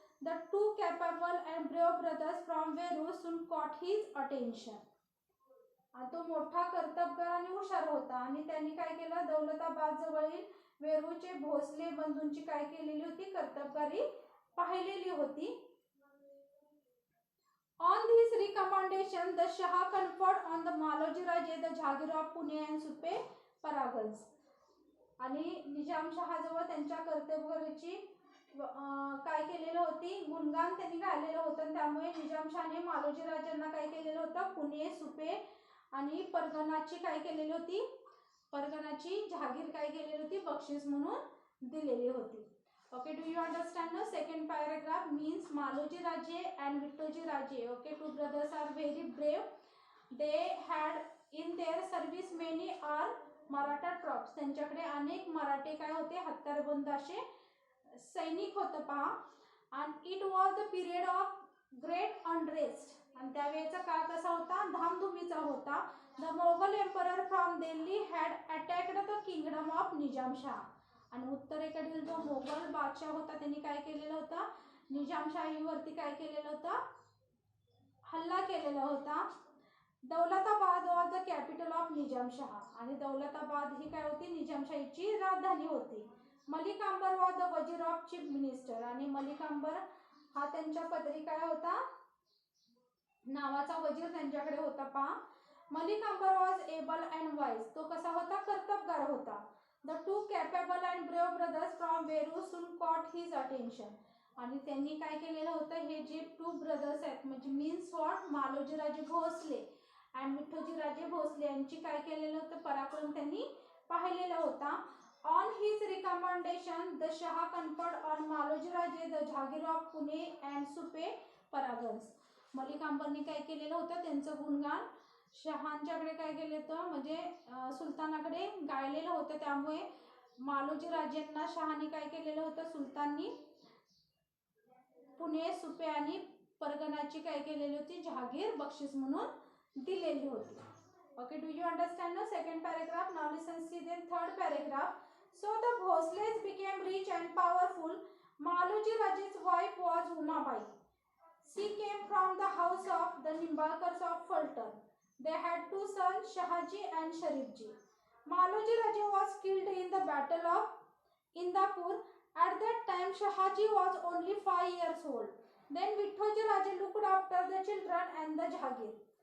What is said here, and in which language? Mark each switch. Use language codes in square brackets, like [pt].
[en] The two capable and brave brothers from Verul soon caught his attention. [mr] तो मोठा कर्तबगार आणि हुशार होता आणि त्यांनी काय केलं, दौलताबाद जवळील वेरूळचे भोसले बंधूंची काय केलेली होती, कर्तबगारी पाहिलेली होती. [en] On this recommendation, the Shah conferred on the Maloji Raje the Jagir of Pune and Supe Paragans. [mr] आणि निजामशहाजवळ त्यांच्या कर्तबगारीची काय केलेलं होती, गुणगान त्यांनी गायलेलं होतं. त्यामुळे निजामशहाने मालोजी राजांना काय केलेलं होतं, पुणे, सुपे आणि परगणाची काय केलेली होती, परगणाची जहागीर काय केलेली होती, बक्षीस म्हणून दिलेली होती. [en] Okay, do you understand now? Second paragraph means Maloji Raje and Vittoji Raje. Okay, two brothers are very brave. They had in their service many are Maratha troops. [mr] त्यांच्याकडे अनेक मराठे काय होते, हत्यारबंद असे सैनिक होते पहा. [en] And it was the period of great unrest. [mr] आणि त्यावेळेचा काळ कसा होता, धामधुमीचा होता. [en] The Mughal emperor from Delhi had attacked the kingdom of Nizam Shah. [mr] आणि उत्तरेकडील जो मोगल बादशाह होता त्यांनी काय केलेलं होता, निजामशाहीवरती काय केलेलं होता, हल्ला केलेला होता. [en] Daulatabad was the capital of Nizamshah. [mr] आणि दौलताबाद ही काय होती, निजामशाहीची राजधानी होती. [en] Malik Ambar was the wazir of chief minister. [mr] आणि मलिक अंबर हा त्यांच्या पदरी काय होता, नावाचा वजीर त्यांच्याकडे होता पहा. [en] Malik Ambar was able and wise. [mr] तो कसा होता, कर्तबगार होता. [en] The two capable and brave brothers from Veru soon caught his attention. [mr] आणि त्यांनी काय केलेलं होतं, हे जे [en] two brothers [mr] आहेत म्हणजे [en] means what, [mr] Maloji Raje Bhosale and विठ्ठोजी Raje Bhosale यांची काय केलेलं होतं, पराक्रम त्यांनी पाहिलेला होता. [en] On his recommendation the Shah conferred on Maloji Raje the jagir of Pune and Supe parganas. [mr] Malik अंबरनी काय केलेलं होतं, त्यांचं गुणगान शहांच्याकडे काय केलं होतं, म्हणजे सुलतानाकडे गायलेलं होतं. त्यामुळे मालोजी राजेंना शहाने काय केलेलं होतं, सुलताननी पुणे, सुपे आणि परगणाची काय केलेली होती, जहागीर बक्षीस म्हणून दिलेली होती. [en] Okay, do you understand no? Second paragraph. Now listen see then third paragraph. So the Bhosales became rich and powerful. Maloji Raje's wife was Umabai. She came from the house of the Nimbalkars of Fulton. They had two sons, Shahaji and Sharifji. Maloji Raje was killed in the battle of Indapur. At that time, Shahaji was only 5 years old. Then Vithoji Raje looked after the children and the Jahagir.